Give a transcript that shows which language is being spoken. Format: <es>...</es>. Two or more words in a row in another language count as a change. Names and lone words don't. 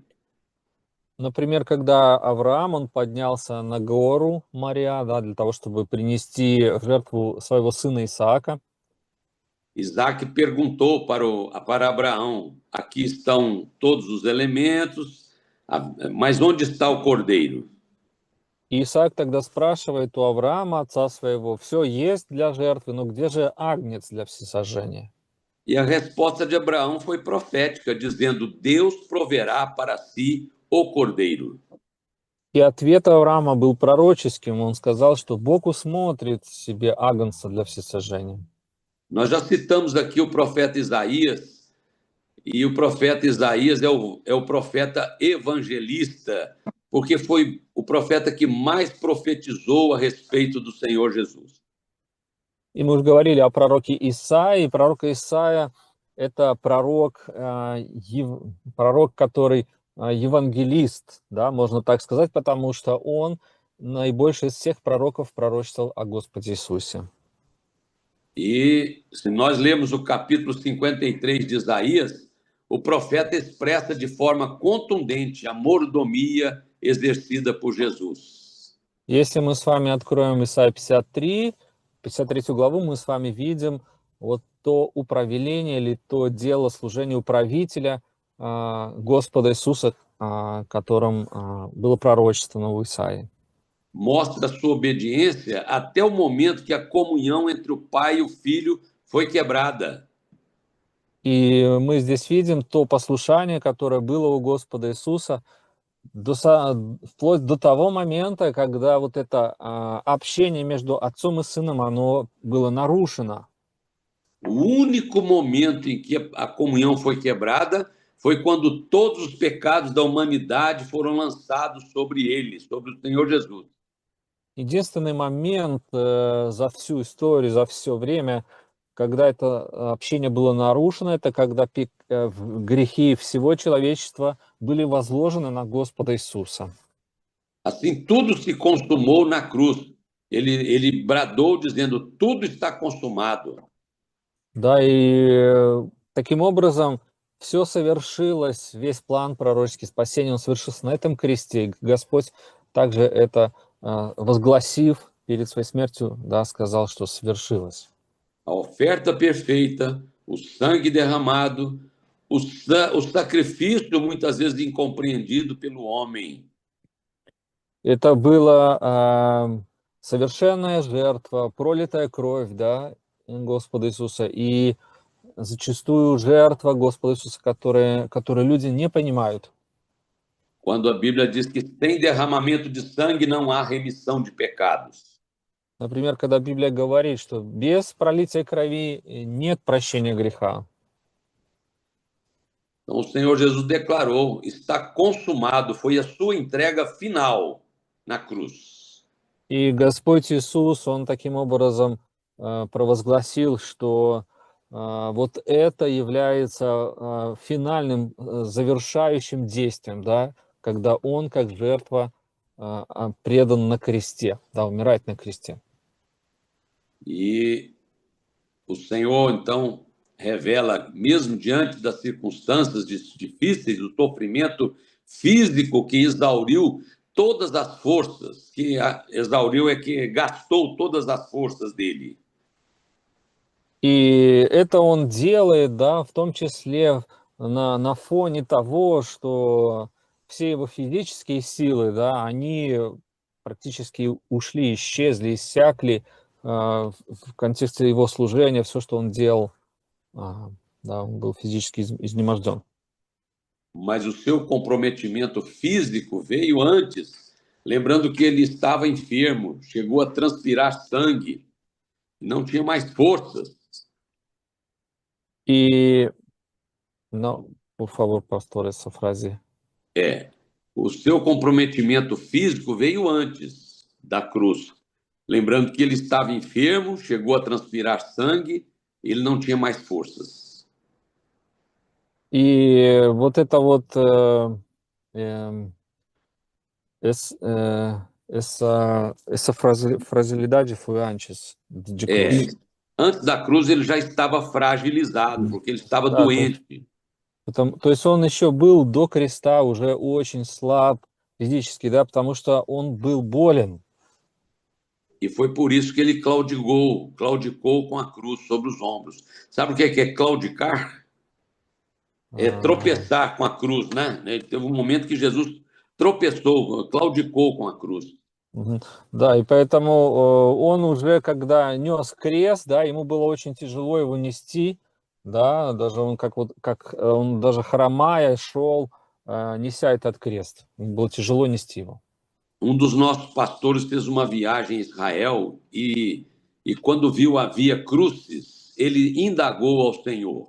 <ru>Например, когда Авраам, он поднялся на гору Мория, да, для того, чтобы принести в жертву своего сына Исаака,</ru> <pt>Isaac perguntou para Abraão: aqui estão todos os elementos, mas onde está o cordeiro?</pt> <ru>и Исаак тогда спрашивает у Авраама, отца своего, все есть для жертвы, но где же агнец для всесожжения?</ru> <pt>E a resposta de Abraão foi profética, dizendo: Deus proverá para si o cordeiro.</pt> <ru>И ответ Авраама был пророческим, он сказал, что Бог усмотрит себе агнца для всесожжения.</ru> <pt>Nós já citamos aqui o profeta Isaías, e o profeta Isaías é o profeta evangelista, porque foi o profeta que mais profetizou a respeito do Senhor Jesus.</pt> <ru>И мы уже говорили о пророке Исаии. Пророк Исаия – это пророк, пророк, который евангелист, да, можно так сказать, потому что он наибольше из всех пророков пророчествовал о Господе Иисусе.</ru> <pt>E se nós lermos o capítulo 53 de Isaías, o profeta expressa de forma contundente a mordomia exercida por Jesus.</pt> <ru>Если мы с вами откроем Исаия 53 главу, мы с вами видим вот то управление или то дело служения управителя Господа Иисуса, которым было пророчествовано в Исаии.</ru> <pt>Mostra sua obediência até o momento que a comunhão entre o Pai e o Filho foi quebrada.</pt> <ru>И мы здесь видим то послушание, которое было у Господа Иисуса Вплоть до того момента, когда вот это общение между отцом и сыном, оно было нарушено.</ru> <pt>O único momento em que a comunhão foi quebrada foi quando todos os pecados da humanidade foram lançados sobre ele, sobre o Senhor Jesus.</pt> <ru>Единственный момент за всю историю, за все время, когда это общение было нарушено, это когда грехи всего человечества были возложены на Господа Иисуса.</ru> <pt>Assim, tudo se consumou na cruz. Ele bradou dizendo: tudo está consumado.</pt> <ru>Да, и таким образом все совершилось, весь план пророческий спасения, он совершился на этом кресте. И Господь также это, возгласив перед своей смертью, да, сказал, что свершилось.</ru> <pt>A oferta perfeita, o sangue derramado, o sacrifício muitas vezes incompreendido pelo homem.</pt> <ru>Это была совершенная жертва, пролитая кровь, да, Господа Иисуса, и зачастую жертва Господа Иисуса, которые люди не понимают.</ru> <pt>Quando a Bíblia diz que sem derramamento de sangue não há remissão de pecados.</pt> <ru>Например, когда Библия говорит, что без пролития крови нет прощения греха.</ru> <pt>Então o Senhor Jesus declarou: está consumado, foi a sua entrega final na cruz.</pt> <ru>И Господь Иисус, Он таким образом провозгласил, что вот это является финальным, завершающим действием, да, когда Он как жертва предан на кресте, да, умирает на кресте.</ru> <pt>E o Senhor, então, revela, mesmo diante das circunstâncias difíceis, do sofrimento físico que exauriu todas as forças, exauriu é que gastou todas as forças dele.</pt> <ru>И это Он делает, да, в том числе на фоне того, что все его физические силы, да, они практически ушли, исчезли, иссякли в контексте его служения, все, что он делал, да, он был физически изнеможден.</ru> <pt>Mas o seu comprometimento físico veio antes, lembrando que ele estava enfermo, chegou a transpirar sangue, não tinha mais forças.</pt> <ru>И, ну,</ru> <pt>por favor, pastor, essa frase. O seu comprometimento físico veio antes da cruz, lembrando que ele estava enfermo, chegou a transpirar sangue, ele não tinha mais forças.</pt> <ru>И вот это вот эм,</ru> <pt>essa fragilidade foi antes de cruz. Antes da cruz ele já estava fragilizado, porque ele estava</pt> <ru>Да,</ru> <pt>doente.</pt> <ru>то есть он еще был до креста уже очень слаб физически, да, потому что он был болен.</ru> <pt>E foi por isso que ele claudicou com a cruz sobre os ombros. Sabe o que é claudicar? É А, tropeçar com a cruz, né? Teve um momento que Jesus tropeçou, claudicou com a cruz. мгм.</pt> <ru>Да, и поэтому он уже, когда нес крест, да, ему было очень тяжело его нести, да, даже он он даже хромая шел, неся этот крест. Было тяжело нести его.</ru> <pt>Um dos nossos pastores fez uma viagem a Israel e quando viu a Via Crucis, ele indagou ao Senhor.</pt>